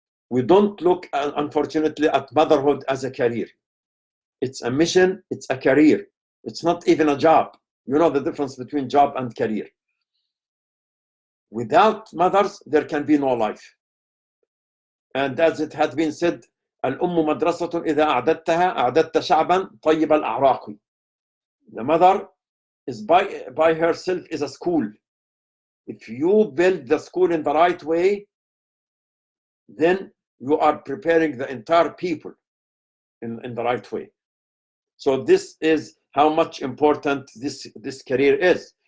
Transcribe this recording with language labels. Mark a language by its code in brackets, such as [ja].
[en] We don't look, unfortunately, at motherhood as a career. It's a mission, it's a career. It's not even a job. You know the difference between job and career. Without mothers, there can be no life. And as it had been said, [ar] الأم مدرسة إذا أعددتها أعددت شعبا طيب الأعراق. [en] The mother is by herself is a school. If you build the school in the right way, then you are preparing the entire people in the right way. So this is how much important this career is.